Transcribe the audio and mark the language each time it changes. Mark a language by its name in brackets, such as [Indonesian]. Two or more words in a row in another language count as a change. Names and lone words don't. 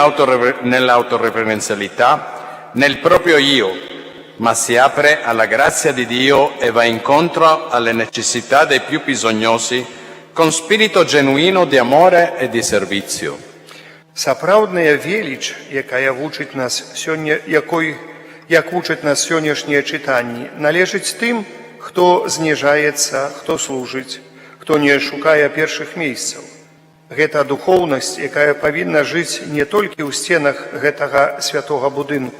[Italian] nell'autoreferenzialità, nel proprio io, ma si apre alla grazia di Dio e va incontro alle necessità dei più bisognosi con spirito genuino di amore e di servizio. [Belarusian] Сапраўдная веліч, якая вучыць нас сёння, як вучаць нас сённяшнія чытанні, належыць тым, хто зніжаецца, хто служыць, хто не шукае першых месцаў. Гэта духоўнасць, якая павінна жыць не толькі ў сценах гэтага святога будынку,